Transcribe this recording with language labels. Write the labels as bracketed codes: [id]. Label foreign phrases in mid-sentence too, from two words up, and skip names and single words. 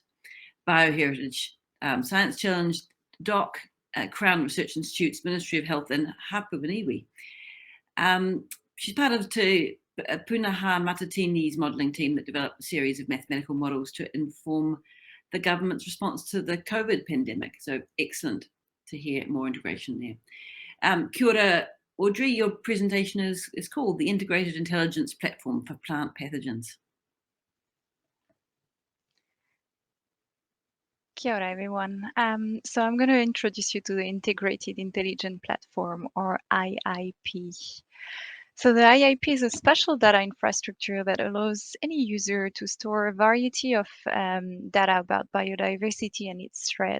[en] Bioheritage Science Challenge, DOC, Crown Research Institute's Ministry of Health, and Hapu Whenua. She's part of Punaha Matatini's modelling team that developed a series of mathematical models to inform the government's response to the COVID pandemic. So excellent to hear more integration there. [mi] Kia ora, [en] Audrey, your presentation is called The Integrated Intelligence Platform for Plant Pathogens. [mi] Kia ora, [en] everyone. So I'm going to introduce you to the Integrated Intelligent Platform, or IIP. So the IIP is a special data infrastructure that allows any user to store a variety of data about biodiversity and its threat.